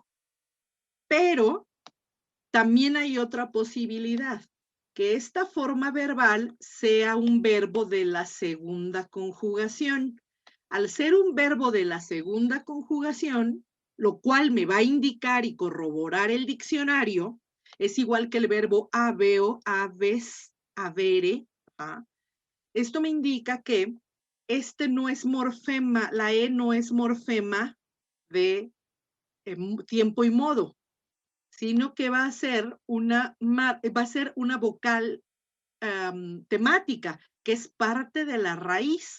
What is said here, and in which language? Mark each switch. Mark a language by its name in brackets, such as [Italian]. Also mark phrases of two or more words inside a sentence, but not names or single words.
[Spanish] Pero también hay otra posibilidad, que esta forma verbal sea un verbo de la segunda conjugación. Al ser un verbo de la segunda conjugación, lo cual me va a indicar y corroborar el diccionario, es igual que el verbo [Latin] habeo, habes, habere. [Spanish] ¿Ah? Esto me indica que este no es morfema, la E no es morfema de tiempo y modo, sino que va a ser una vocal temática, que es parte de la raíz.